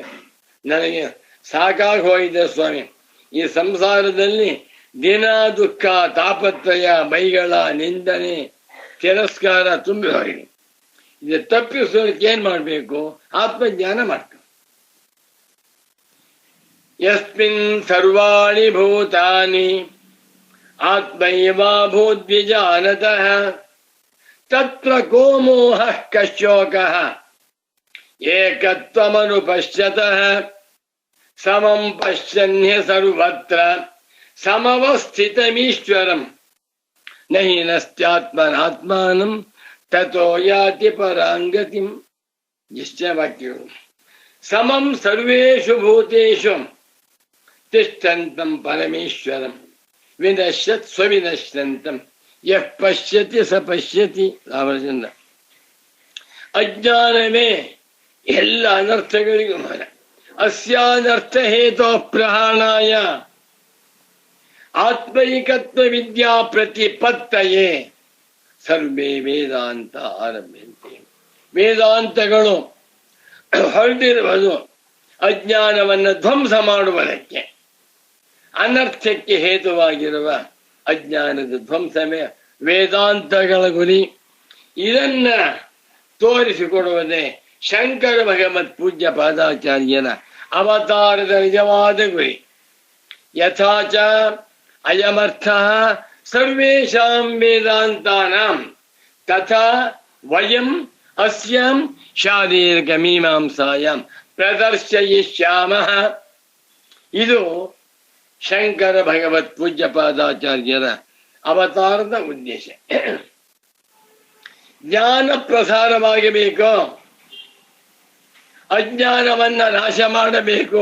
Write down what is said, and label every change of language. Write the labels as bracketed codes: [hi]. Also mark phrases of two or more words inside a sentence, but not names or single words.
[kn] ನನಗೆ ಸಾಕಾಗಿ ಹೋಗಿದೆ ಸ್ವಾಮಿ. ಈ ಸಂಸಾರದಲ್ಲಿ ದಿನ ದುಃಖ, ತಾಪತ್ರಯ, ಬೈಗಳ, ನಿಂದನೆ, ತಿರಸ್ಕಾರ ತುಂಬಿ ಹೋಗಿದೆ. ಇದು ತಪ್ಪಿಸೋದಕ್ಕೆ ಏನ್ ಮಾಡ್ಬೇಕು? ಆತ್ಮಜ್ಞಾನ ಮಾಡ್ಬೇಕು. [sa] ಯಸ್ಮಿನ್ ಸರ್ವಾಣಿ ಭೂತಾನಿ ಆತ್ಮೈವಾಭೂದ್ವಿಜಾನತಃ ತತ್ರ ಕೋ ಮೋಹಃ ಕಶೋಕಃ ಏಕತ್ವಮನುಪಶ್ಯತಃ ಸಮಂ ಪಶ್ಯನ್ಯ ಸರ್ವತ್ರ ಸಮವಸ್ಥಿತಮೀಶ್ವರಂ ನಹಿ ನಸ್ತ್ಯಾತ್ಮನಾತ್ಮಾನಂ ತತೋ ಯಾತಿ ಪರಾಂಗತಿಂ. [kn] ಎಷ್ಟೇ ವಾಕ್ಯಗಳು. [sa] ಸಮಂ ಸರ್ವೇಷು ಭೂತೇಷು ತಿಷ್ಠಂತಂ ಪರಮೇಶ್ವರಂ ವಿನಶ್ಯತ್ ಸ್ವವಿನಶ್ಯಂತಂ ಯಃ ಪಶ್ಯತಿ ಸ ಪಶ್ಯತಿ. [kn] ರಾಮಚಂದ್ರ. ಅಜ್ಞಾನವೇ ಎಲ್ಲ ಅನರ್ಥಗಳಿಗೂ ಮೂಲ. [sa] ಅಸ್ಯಾನರ್ಥ ಹೇತೋ ಪ್ರಹಾಣಾಯ ಆತ್ಮೈಕತ್ವ ವಿದ್ಯಾ ಪ್ರತಿಪತ್ತಯೇ ಸರ್ವೇ ವೇದಾಂತ ಆರಭ್ಯಂತೆ. [kn] ವೇದಾಂತಗಳು ಹೊರಟಿರುವುದು ಅಜ್ಞಾನವನ್ನು ಧ್ವಂಸ ಮಾಡುವುದಕ್ಕೆ. ಅನರ್ಥಕ್ಕೆ ಹೇತುವಾಗಿರುವ ಅಜ್ಞಾನದ ಧ್ವಂಸವೇ ವೇದಾಂತಗಳ ಗುರಿ. ಇದನ್ನ ತೋರಿಸಿಕೊಡುವುದೇ ಶಂಕರ ಭಗವತ್ ಪೂಜ್ಯ ಪಾದಾಚಾರ್ಯರ ಅವತಾರದ ನಿಜವಾದ ಗುರಿ. [sa] ಯಥಾಚ ಅಯಮರ್ಥ ಸರ್ವೇಷಾಂ ವೇದಾಂತಾನಾಂ ತಥಾ ವಯಂ ಅಸ್ಯಾಂ ಶಾರೀರಿಕ ಮೀಮಾಂಸಾಯಾಂ ಪ್ರದರ್ಶಯಿಷ್ಯಾಮಃ. [kn] ಇದು ಶಂಕರ ಭಗವತ್ ಪೂಜ್ಯ ಪಾದಾಚಾರ್ಯರ ಅವತಾರದ ಉದ್ದೇಶ. ಜ್ಞಾನ ಪ್ರಸಾರವಾಗಬೇಕು, ಅಜ್ಞಾನವನ್ನ ನಾಶ ಮಾಡಬೇಕು.